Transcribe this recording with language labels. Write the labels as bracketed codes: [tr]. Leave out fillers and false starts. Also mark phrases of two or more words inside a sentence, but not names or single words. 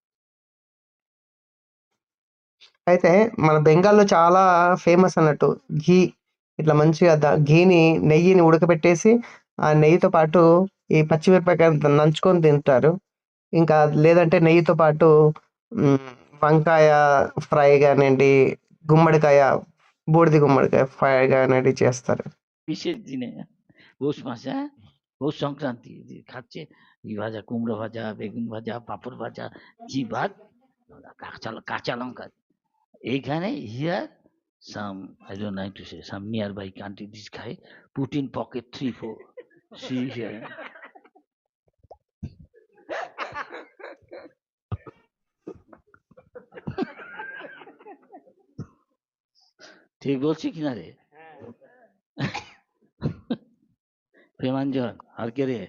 [te] అయితే మన బెంగాల్లో చాలా ఫేమస్ అన్నట్టు ఘీ, ఇట్లా మంచిగా నెయ్యిని ఉడకబెట్టేసి ఆ నెయ్యితో పాటు ఈ పచ్చిమిరపకాయ నంచుకొని తింటారు. ఇంకా లేదంటే నెయ్యితో పాటు వంకాయ ఫ్రై కానివ్వండి, గుమ్మడికాయ బూడిద గుమ్మడికాయ ఫ్రై అనేది చేస్తారు. [bn] বিশেষ দিনে পৌষ মাসে, হ্যাঁ? পৌষ সংক্রান্তি খাচ্ছে ই ভাজা, কুমড়ো ভাজা, বেগুন ভাজা, পাঁপড় ভাজা, কি ভাত, কাঁচা লঙ্কা। [en] এইখানে হিয়ার some, I don't like to say, some nearby country this guy put in pocket 3-4. See here. [bn] ঠিক বলছি কিনা রে? প্রেমাঞ্জন আর কে রে?